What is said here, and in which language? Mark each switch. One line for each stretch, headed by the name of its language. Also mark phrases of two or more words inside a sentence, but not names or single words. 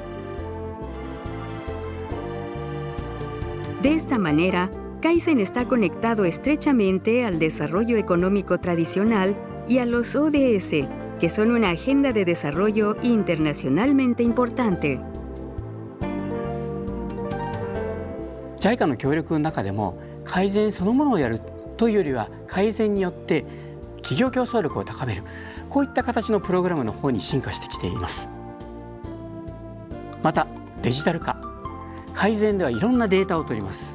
Spanish: De esta manera, Kaizen está conectado estrechamente al desarrollo económico tradicional y a los ODS, que son una agenda de desarrollo internacionalmente importante.
Japanese: JICA の協力の中でも改善そのものをやるというよりは改善によって企業競争力を高める、こういった形のプログラムの方に進化してきています。またデジタル化、改善ではいろんなデータを取ります。